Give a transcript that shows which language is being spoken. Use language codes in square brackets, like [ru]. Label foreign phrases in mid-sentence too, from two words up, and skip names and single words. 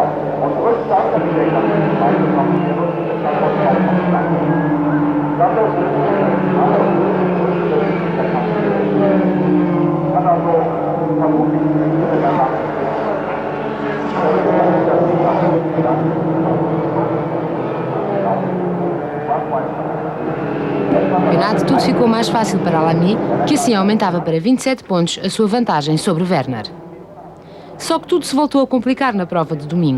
[de] Und rückt dann der Schläger kann also vermutlich nicht mehr machen. [pt] No campeonato, tudo ficou mais fácil para Lamy, que assim aumentava para 27 pontos a sua vantagem sobre Wehner. Só que tudo se voltou a complicar na prova de domingo.